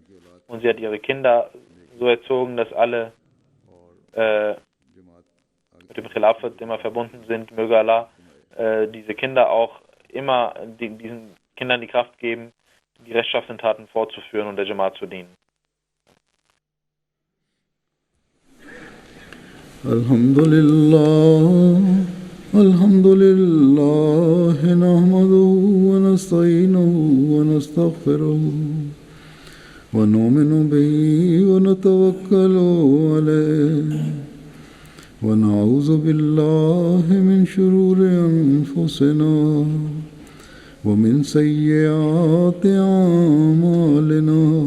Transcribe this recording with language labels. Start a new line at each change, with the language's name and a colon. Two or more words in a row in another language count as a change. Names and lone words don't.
German: Und sie hat ihre Kinder so erzogen, dass alle mit dem Khilafat immer verbunden sind. Möge Allah diese Kinder auch immer diesen Kindern die Kraft geben, die rechtschaffenen Taten fortzuführen und der Jamaat zu dienen.
Arabic: الحمد لله الحمد لله نحمده ونستعينه ونستغفره ونؤمن به ونتوكل عليه ونعوذ بالله من شرور أنفسنا ومن سيئات أعمالنا.